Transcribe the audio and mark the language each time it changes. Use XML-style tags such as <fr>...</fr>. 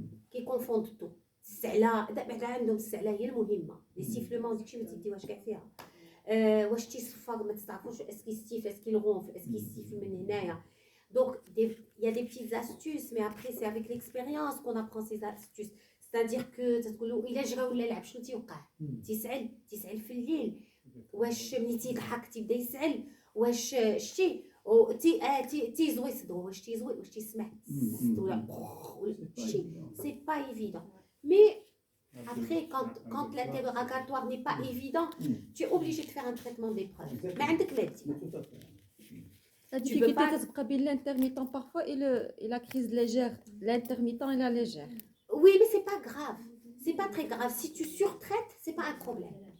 <fr>Qui confondent tout. C'est là, les sifflements, est-ce qu'il siffle, est-ce qu'il ronfle, est-ce qu'il siffle من Donc, il y a des petites astuces, mais après, c'est avec l'expérience qu'on apprend ces astuces.</fr> <ar>C'est-à-dire que تقولوا إلا جرى ولا لعب شنو تيوقع تيسعل في الليل واش ملي تيضحك تيبدا يسعل واش شتي تيزوي صدرو واش تيزوي واش تيسمع ولا شتي</ar> <fr>c'est pas évident mais après quand l'interrogatoire n'est pas évident tu es obligé de faire un traitement d'épreuve</fr> <ar>ما عندك ما دير</ar> <fr>La difficulté</fr> <ar>تبقى بين</ar> <fr>l'intermittent parfois et la crise légère, l'intermittent et la légère. Oui, mais c'est pas grave. C'est pas très grave. Si tu surtraites, c'est pas un problème.</fr>